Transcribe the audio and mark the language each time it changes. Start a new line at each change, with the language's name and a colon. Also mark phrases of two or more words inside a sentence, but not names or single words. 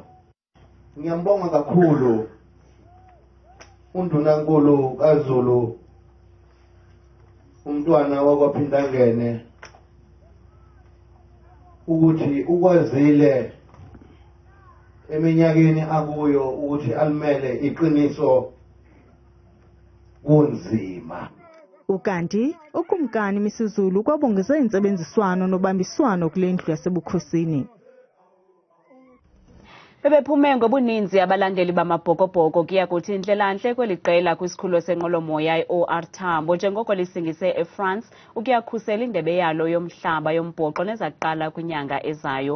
Zulu: Ngiyambonga kakhulu undunankulu kaZulu umntwana wakwaPhindangene ukuthi ukwazile eminyakeni akuyo ukuthi alimele iqiniso kunzima.
Xhosa: Ukanti ukumkani misizulu kwabongeza insebenziswano nobambiswano kule ndlu yasebukhosini. Bebephume ngobuninzi abalandeli bamabhokobhoko kuya kuthi indlelantle kweliqela kwisikhululo senqwelomoya i-OR Tambo njengoko lisingise eFrance ukuyakhusela indebe yalo yomhlaba yombhoxo nezaqala kwinyanga ezayo.